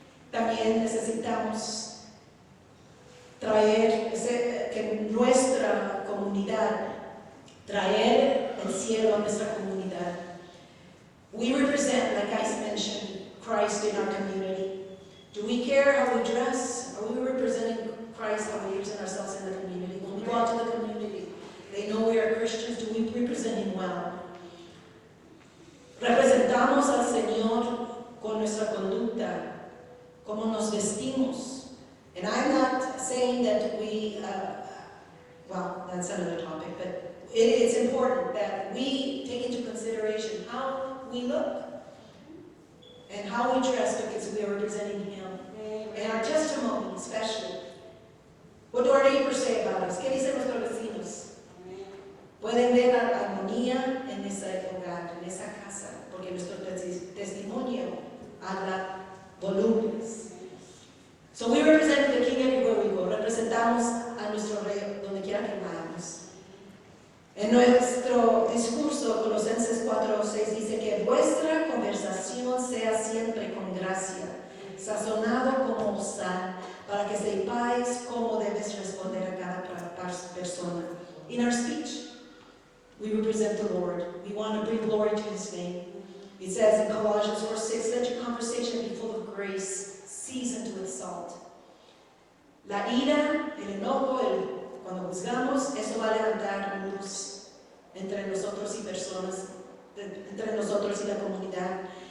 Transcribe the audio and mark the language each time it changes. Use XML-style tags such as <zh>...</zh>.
<es>También necesitamos traer que nuestra comunidad, traer el cielo a nuestra comunidad.</es> <en>We represent, like I mentioned, Christ in our community. Do we care how we dress? Are we representing Christ how we present ourselves in the community? When we go out to the community, they know we are Christians. Do we represent Him well?</en> <es>Representamos al Señor con nuestra conducta, como nos vestimos.</es> <en>And I'm not saying that we, well, that's another topic, but it's important that we take into consideration how we look and how we dress, because we are representing Him. And our testimony, especially. What do our neighbors say about us?</en> <es>¿Qué dicen nuestros vecinos? Pueden ver la armonía en ese hogar, en esa casa, porque nuestro testimonio habla volúmenes.</es> <en>So we represent the King everywhere we go.</en> <es>Representamos a nuestro Rey donde quiera que vayamos. En nuestro discurso, Colosenses 4:6 dice que vuestra conversación sea siempre con gracia, sazonado como sal, para que sepáis cómo debes responder a cada persona.</es> <en>In our speech, we represent the Lord. We want to bring glory to His name. It says in Colossians 4:6, let your conversation be full of grace, seasoned with salt.</en> <es>La ira, el enojo, cuando juzgamos, eso va a levantar luz entre nosotros y personas, entre nosotros y la comunidad.</es>